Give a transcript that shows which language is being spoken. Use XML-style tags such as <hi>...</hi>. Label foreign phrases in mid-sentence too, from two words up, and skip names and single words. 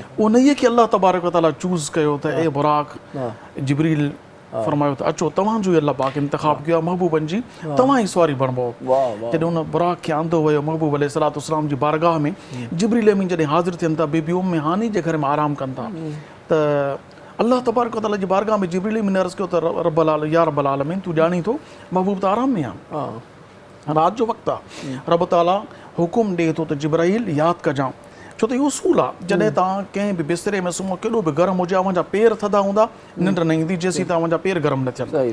<sd>उन ई खे</sd> <ar>الله تبارك وتعالى</ar> <sd>चूज़ कयो त ए बुराक, जिब्रील फरमायो त अचो तव्हांजो ई अल्लाह पाक इंतिखाब कयो आहे महबूबनि जी, तव्हां ई सुवारी बणिबो। जॾहिं उन बुराक खे आंदो वियो महबूब अलैहिस्सलाम जी बारगाह में, जिब्रील अमीन जॾहिं हाज़िर थियनि था बीबी उम्मे हानी जे घर में आराम कनि था, त</sd> <ar>الله تبارك وتعالى</ar> <sd>जी बारगाह में जिब्रील अमीन अर्ज़ कयो त</sd> <ar>رب العالمين</ar> <sd>तूं ॼाणी थो महबूब त आराम में आहे, राति जो वक़्तु आहे। रब ताला हुकुम ॾिए थो त जिब्राईल यादि कजां, छो त इहो उसूल आहे जॾहिं तव्हां कंहिं बि बिस्तरे में सुम्हो, केॾो बि गरम हुजे, अव्हांजा पेर थधा हूंदा, निंड न ईंदी जेसीं तव्हांजा पेर गरम न थियनि।</sd>